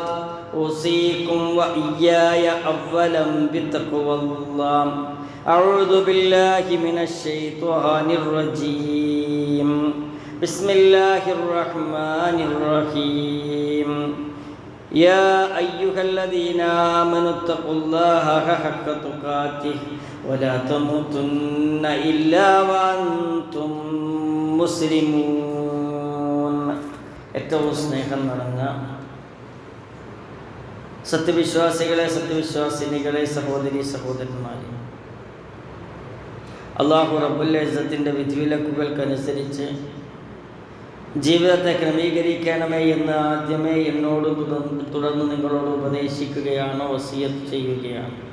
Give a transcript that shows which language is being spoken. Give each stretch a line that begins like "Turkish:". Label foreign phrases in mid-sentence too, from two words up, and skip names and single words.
Arabic: أوصيكم وإياي أولا بتقوى الله أعوذ بالله من الشيطان الرجيم بسم الله الرحمن الرحيم يا أيها الذين آمنوا اتقوا الله حق تقاته ولا تموتن إلا وأنتم
Malayalam: مسلمون ഏറ്റവും സ്നേഹം നിറഞ്ഞ സത്യവിശ്വാസികളെ സത്യവിശ്വാസിനികളെ സഹോദരി സഹോദരന്മാരെ, അല്ലാഹു റബ്ബുൽ ഇസ്സത്തിൻ്റെ വിധിവിലക്കുകൾക്കനുസരിച്ച് ജീവിതത്തെ ക്രമീകരിക്കണമേ എന്ന് ആദ്യമേ എന്നോട് തുടർന്ന് നിങ്ങളോട് ഉപദേശിക്കുകയാണ്, വസിയത്ത് ചെയ്യുകയാണ്.